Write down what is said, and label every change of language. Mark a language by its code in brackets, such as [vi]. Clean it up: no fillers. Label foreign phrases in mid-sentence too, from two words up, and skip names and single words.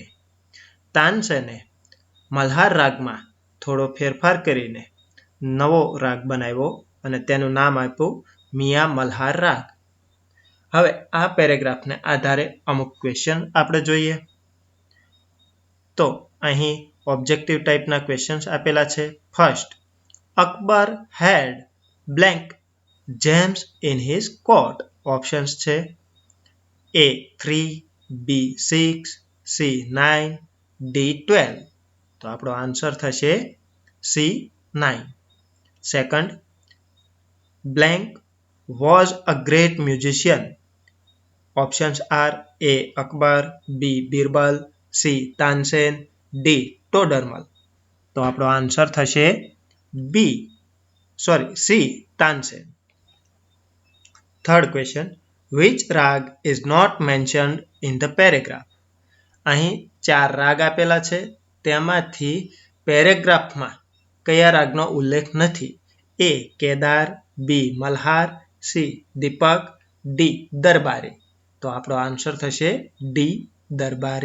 [gu] તાનસેને મલ્હાર રાગમાં થોડો ફેરફાર કરીને નવો રાગ બનાવ્યો અને તેનું નામ આપ્યું મિયા મલ્હાર રાગ. હવે આ પેરેગ્રાફને આધારે અમુક ક્વેશ્ચન આપણે જોઈએ. તો અહીં [en] objective typeના questions [gu] આપેલા છે. [en] First, Akbar had blank gems in his court. [gu] ઓપ્શન્સ છે A 3, B 6, C 9, D 12. તો આપણો આન્સર થશે C 9. સેકન્ડ, [en] blank was a great musician. options are A અકબર, B બિરબલ, C તાનસેન, D ટોડરમલ. [gu] તો આપણો આન્સર થશે C તાનસેન. [en] third question, which rag is not mentioned in the paragraph? [gu] અહીં 4 રાગ આપેલા છે, તેમાંથી પેરેગ્રાફમાં કયા રાગનો ઉલ્લેખ નથી? A કેદાર, B મલ્હાર, C દીપક, D દરબારી. તો આપણો આન્સર થશે D દરબારી.